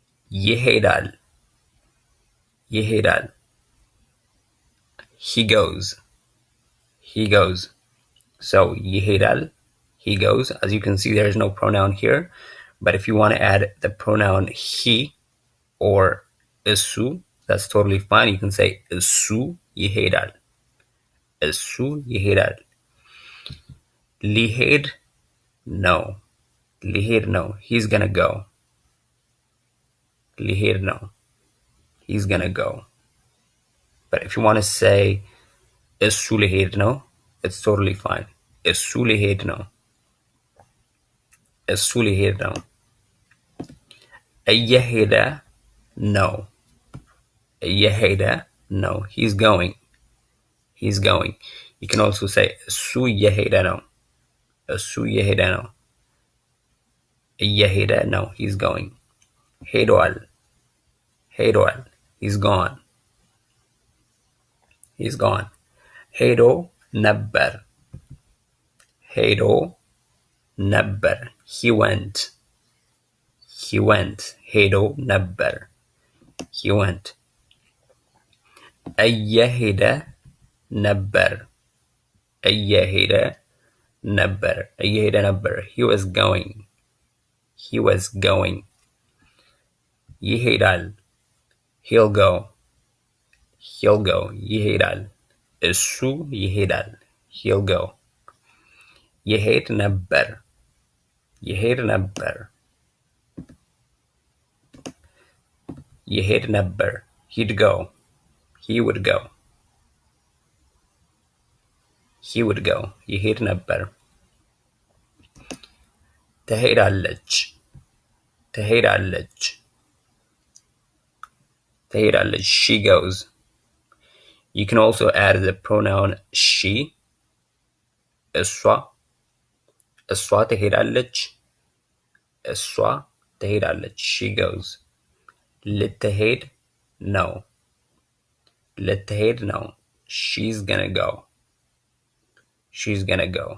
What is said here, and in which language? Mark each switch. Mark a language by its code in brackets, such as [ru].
[am] ይሄዳል ይሄዳል [en] He goes. He goes. So [am] ይሄዳል [en] he goes. As you can see, there's no pronoun here, but if you want to add the pronoun he or [am] እሱ, [en] that's totally fine. You can say [am] እሱ ይሄዳል እሱ ይሄዳል ሊሄድ no. ሊሄድ [en] no. He's gonna go. [am] ሊሄድ [en] no. He's gonna go. But if you want to say [am] እሱ ሊሄድ ነው, [en] it's totally fine. [am] እሱ ሊሄድ ነው እሱ ሊሄድ ነው እየሄደ [en] no. [am] እየሄደ [en] no. He's going. He's going. You can also say [am] እሱ እየሄደ ነው እሱ እየሄደ ነው እየሄደ no. [en] He's going. ሄዷል ሄዷል He's gone. He's gone. [am] ሄዶ ነበር ሄዶ ነበር [en] He went. He went. [am] ሄዶ ነበር [en] He went. [am] እየሄደ ነበር እየሄደ ነበር እየሄደ ነበር [en] He was going. He was going. [am] ይሄዳል [en] He'll go. He'll go. [am] ይሄዳል። እሱ ይሄዳል። [en] He'll go. [am] ይሄድ ነበር። ይሄድ ነበር። ይሄድ ነበር። [en] He'd go. He would go. He would go. [am] ይሄድ ነበር። ትሄዳለች። ትሄዳለች። ትሄዳለች. [en] She goes. You can also add the pronoun she. [am] እሷ እሷ ትሄዳለች። እሷ ትሄዳለች. [en] She goes. [am] ልትሄድ ነው። ልትሄድ ነው. [en] She's gonna go. She's gonna go.